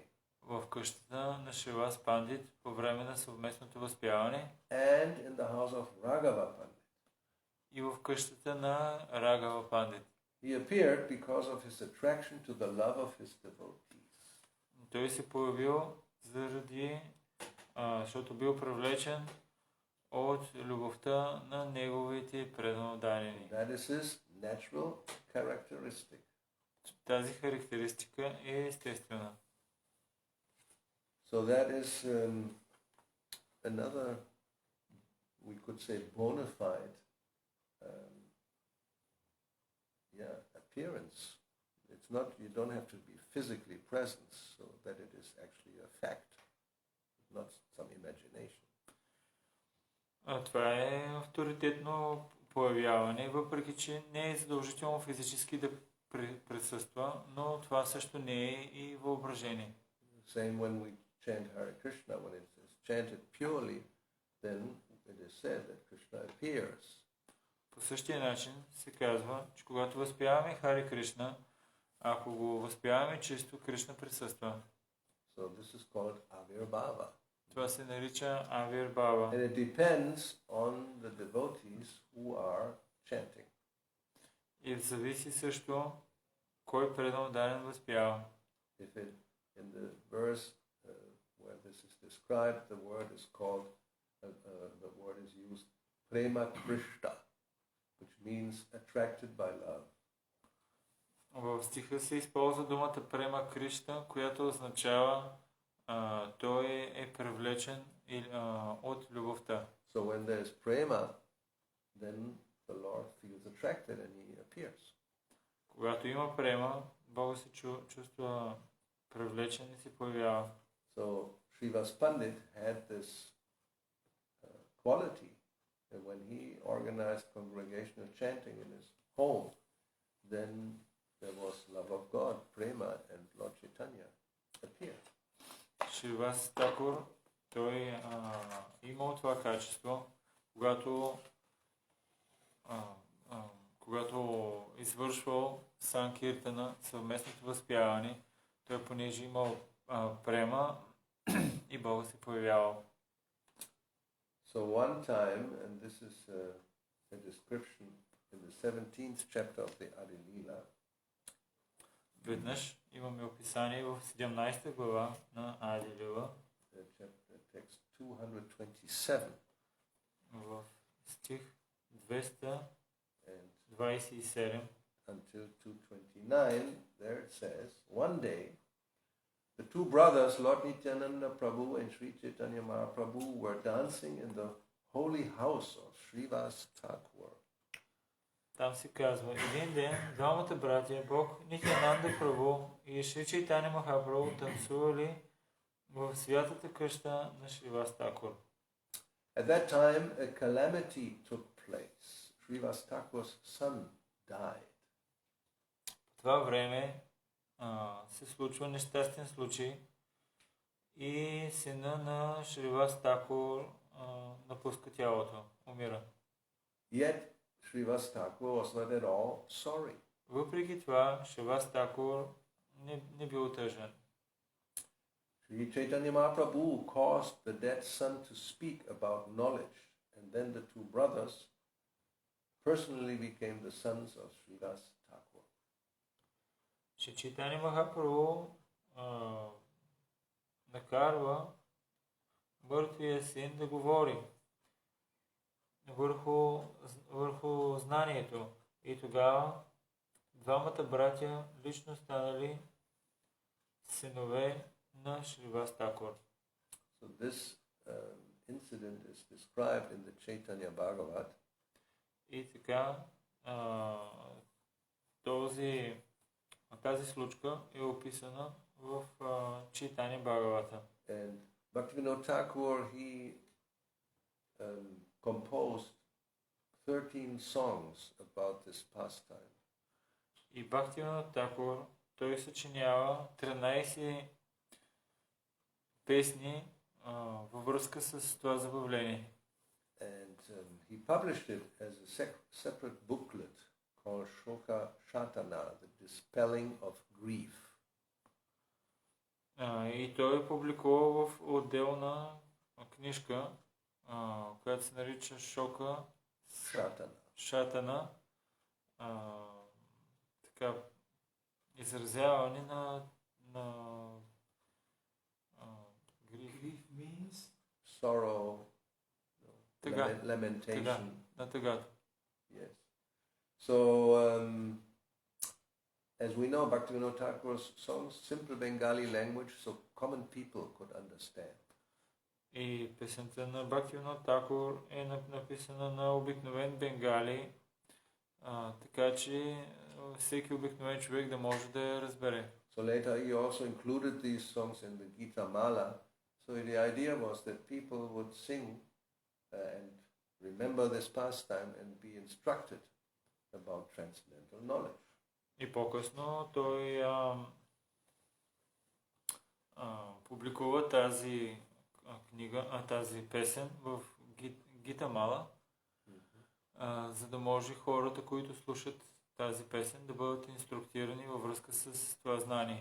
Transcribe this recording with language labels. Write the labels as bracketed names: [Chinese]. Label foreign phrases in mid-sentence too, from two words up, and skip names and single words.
[Bulgarian] в къщата на Шривас Пандит по време на съвместното възпяване [English] and in the house of Raghava Pandit. [Bulgarian] и в къщата на Рагава Пандит. [English] He appeared because of his attraction to the love of his devotees. [Bulgarian] Той се появил защото бил привлечен от любовта на неговите преданодайни. [English] That is his natural characteristic. [Bulgarian] Тази характеристика е естествена. [English] So that is another, we could say, bona fide appearance. It's not, you don't have to be physically present so that it is actually a fact, not some imagination. [Bulgarian] Това е авторитетно появяване, въпреки че не е задължително физически да присъства, но това също не е и въображение. [English] Same when we chant Hare Krishna, when it is chanted purely, then it is said that Krishna appears. [Bulgarian] По същия начин се казва, че когато възпяваме Харе Кришна, ако го възпяваме чисто, Кришна присъства. [English] So this is called Avirbhava. [Bulgarian] Това се нарича Авирбхава. [English] And it depends on the devotees who are chanting. [Bulgarian] И зависи също кой преданодайен възпява. [English] If it, in the verse where this is described, the word is called, the word is used, Prema Krishna, which means attracted by love. [Bulgarian] В стиха се използва думата Према Кришна, която означава той е привлечен от любовта. [English] So when there is prema, then the Lord feels attracted and he appears. [Bulgarian] Когато има према, Бог се чувства привлечен и се появява. [English] So Shривас Pandit had this quality that when he organized congregational chanting in his home, then there was love of God, prema, and Lord Chaitanya appeared. [Bulgarian] Шривас Тхакур, той имал това качество, когато извършвал санкиртана, съвместното възпяване, той понеже имал према и Бог се появявал. [English] So one time, and this is a description in the 17th chapter of the Adi Leela, [Bulgarian] Веднъж имаме описание в 17 глава на Ади Лила, [English] text 227, [Bulgarian] в стих 227 [English] until 229, there it says, one day, the two brothers, Lord Nityananda Prabhu and Sri Chaitanya Mahaprabhu, were dancing in the holy house of Shrivas Thakur. [Bulgarian] Там се казва, един ден двамата братия, Бог Нитянанда Прабху и Шри Чайтаня Махапрабху танцували в святата къща на Шривас Тхакур. [English] At that time, a calamity took place. Shrivas Thakur's son died. [Bulgarian] В това време се случва нещастен случай и сина на Шривас Тхакур напуска тялото, умира. [English] Yet, Shrivas Thakur was not at all sorry. [Bulgarian] Въпреки това, Шривас Тхакур не бил тъжен. [English] Sri Chaitanya Mahaprabhu caused the dead son to speak about knowledge, and then the two brothers personally became the sons of Srivas Thakur. [Bulgarian] Шри Чайтаня Махапрабху накарва мъртвия син да говори върху знанието. И тогава двамата братя лично станали синове на Шривас Тхакур. [English] So this incident is described in the Chaitanya Bhagavat. [Bulgarian] И така, тази случка е описана в Чайтания Бхагавата. [English] And Bhaktivinoda Thakur, he composed 13 songs about this pastime. [Bulgarian] И Бхактивинода Тхакур, той съчинява 13 песни във връзка с това забавление. [English] And he published it as a separate booklet called Shoka Shatana, the dispelling of grief. И той е публикувал в отделна книжка, която се нарича Шока Шатана, така, изразяване на Grief means Sorrow, lamentation. [Bulgarian] На тъгата. [English] Yes. So, as we know, Bhaktivinoda Thakur's songs, simple Bengali language, so common people could understand. [Bulgarian] И песента на Бхактивинода Тхакур е написана на обикновен бенгали, така че всеки обикновен човек да може да я разбере. [English] So later he also included these songs in the Gita Mala. So the idea was that people would sing and remember this pastime and be instructed about transcendental knowledge. [Bulgarian] И по-късно той публикува тази книга, тази песен в Гита Мала, за да може хората, които слушат тази песен, да бъдат инструктирани във връзка с това знание.